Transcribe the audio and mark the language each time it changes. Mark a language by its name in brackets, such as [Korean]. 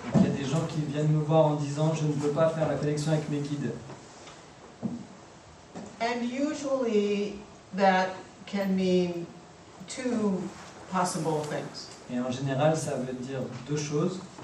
[French] Donc, il y a des gens qui viennent me voir en disant je ne peux pas faire la connexion avec mes guides. [English] And usually that can mean two possible things. [French] Et en général, ça veut dire deux choses.